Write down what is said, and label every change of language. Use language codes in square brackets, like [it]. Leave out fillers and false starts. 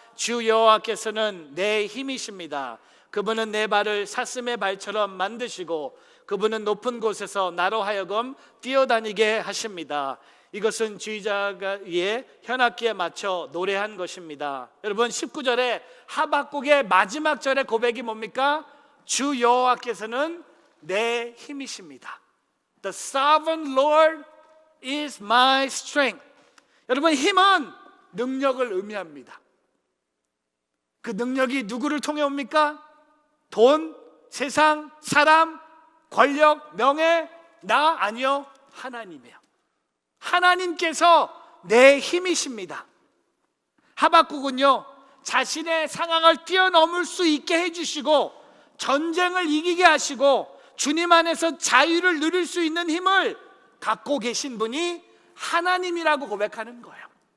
[ko] 주 여호와께서는 내 힘이십니다. 그분은 내 발을 사슴의 발처럼 만드시고 그분은 높은 곳에서 나로 하여금 뛰어다니게 하십니다. 이것은 주의자의 현악기에 맞춰 노래한 것입니다. 여러분, 19절에 하박국의 마지막 절의 고백이 뭡니까? 주 여호와께서는 내 힘이십니다. [en] The sovereign Lord is my strength. [ko] 여러분, 힘은 능력을 의미합니다. 그 능력이 누구를 통해 옵니까? 돈, 세상, 사람, 권력, 명예, 나 아니요, 하나님이에요. 하나님께서 내 힘이십니다. 하박국은요 자신의 상황을 뛰어넘을 수 있게 해주시고 전쟁을 이기게 하시고 주님 안에서 자유를 누릴 수 있는 힘을 갖고 계신 분이 하나님이라고 고백하는 거예요.